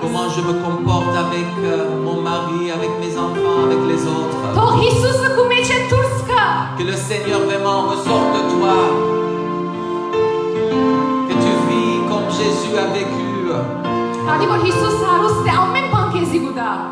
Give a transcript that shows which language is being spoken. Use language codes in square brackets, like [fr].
[fr] Comment je me comporte avec mon mari, avec mes enfants, avec les autres. [hy] Թող Հիսուսը քու մեջ է դուրս գա։ [fr] Que le Seigneur vraiment ressorte de toi. Que tu vis comme Jésus a vécu. [hy] Քանի որ Հիսուս հարուստ է, ամեն բան քեզի գուտա։